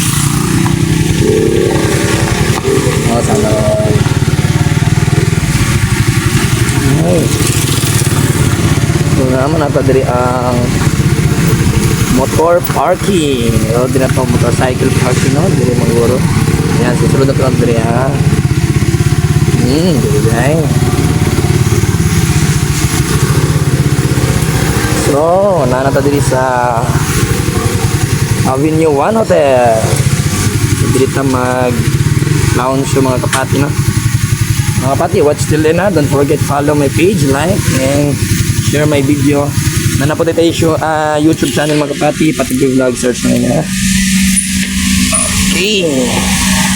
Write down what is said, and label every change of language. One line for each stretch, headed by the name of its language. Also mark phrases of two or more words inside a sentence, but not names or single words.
Filipino: Oh, sana. Ay.
Cebuano: So naman nato diri ang
English: motor parking.
Cebuano: O din na
English: motorcycle parking
Cebuano: no, diri maguro. Yan susunod na lang diri ha. Diri dai. So, nana ta diri sa Avenue 1 Hotel. Diri ta mag lounge yung mga kapati no. Mga kapati,
English: watch till then ha. Don't forget follow my page, like, and share my video.
Filipino: Nanapot tayo
English: YouTube channel
Filipino: mga kapati, pati vlog search na yun ha. Okay.